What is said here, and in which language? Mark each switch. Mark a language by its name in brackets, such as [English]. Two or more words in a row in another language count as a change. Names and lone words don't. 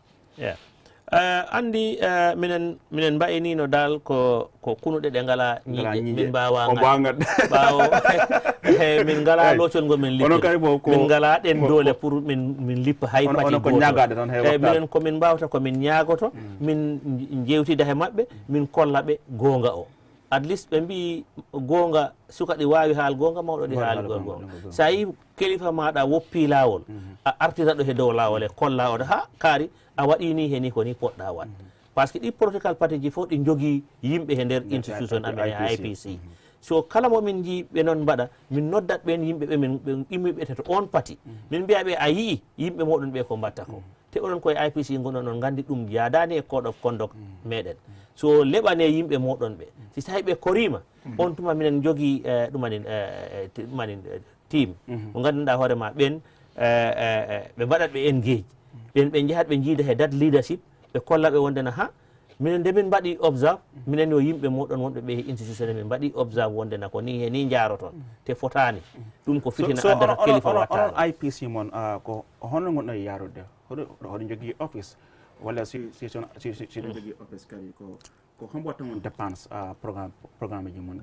[Fula] andi minen mbayinino dal ko kunuɗe ɗe ngala ñiiƴe min mbawa ɓawo min ngala locol ngol min lippira min ngala ɗen doole pour min lippa hay pati minen komin mbawata komin ñagoto min jewtida he maɓɓe min kolla ɓe gonga o [English] at least [Fula] ɓe mbi gonga suka ɗi wawi haal gonga mawɗo ɗi haali gonga sa yi kelifa maɗa woppi lawol a artiraɗo he dow lawol e kolla oɗo ha kaari a waɗini he ni ko ni poɗɗa wat [French] par ce que [Fula] ɗi [English] political party [Fula] ji fof ɗi jogui yimɓe he nder institution amen e IPC so kala momin ji ɓe noon mbaɗa min noddat ɓen yimɓeɓe min immiɓe to on parti min mbiyaɓe a yii yimɓe moɗon ɓe ko mbatta ko te oɗon koye IPC gonon on gandi ɗum yadani e [English] code of conduct [Fula] meɗen so leɓane yimɓe moɗon ɓe si tawi ɓe korima on tuma minen jogui ɗumanin team mo ganduɗa hoorema ɓen ɓe mbaɗat ɓe engage ɓen ɓe jahat ɓe jiida he [English] that leadership [Fula] ɓe kollaɓe wondena ha minen nde min mbaɗi observe minen yo yimɓe moɗon wonɓe ɓe institution min mbaɗi observe wondena ko ni he ni jaroton te fotani ɗum ko fitina addata kilifa wattani IPC mon ko honno gonɗo yarude hoɗo jogui office walla si ɗo jogui office kadi ko homboto mon [French] dépense programme [Fula] ji mon ɗi